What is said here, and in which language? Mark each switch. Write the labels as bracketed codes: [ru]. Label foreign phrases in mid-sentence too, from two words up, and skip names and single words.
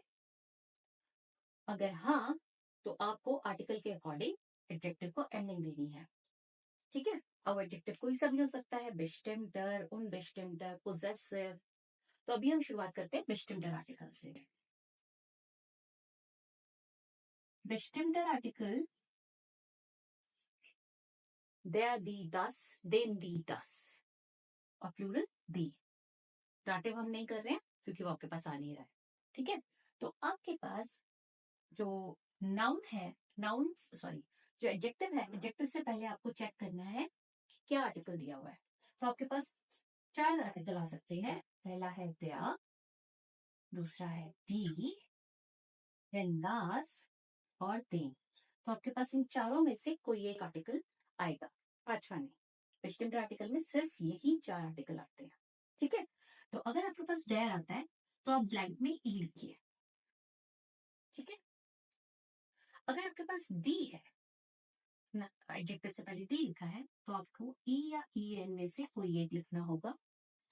[hi] अगर हाँ, तो आपको आर्टिकल के अकॉर्डिंग एडजेक्टिव को एंडिंग देनी है। ठीक है। अब एडजेक्टिव कोई सा भी हो सकता है, [de] bestimmter, unbestimmter, [hi] पोजेसिव। तो अभी हम शुरुआत करते हैं [de] bestimmter Artikel [hi] से। [de] bestimmter Artikel der, die, das, den, die, das [hi] और [de] Plural die. [hi] डाटिव हम नहीं कर रहे हैं क्योंकि वो आपके पास आ नहीं रहा है। ठीक है। तो आपके पास जो नाउन है, नाउन सॉरी, जो एडजेक्टिव है, एडजेक्टिव से पहले आपको चेक करना है कि क्या आर्टिकल दिया हुआ है। तो आपके पास 4 आर्टिकल आ सकते हैं। पहला है der, दूसरा है die, then das और den। तो आपके पास इन चारों में से कोई एक आर्टिकल आएगा, पांचवा नहीं। [de] bestimmter Artikel [hi] में सिर्फ यही 4 आर्टिकल आते हैं। ठीक है। तो अगर आपके पास देयर आता है तो आप ब्लैंक में ई लिखिए। ठीक है। अगर आपके पास दी है ना, एडजेक्टिव से पहले दी लिखा है, तो आपको ई या ई एन में से कोई एक लिखना होगा।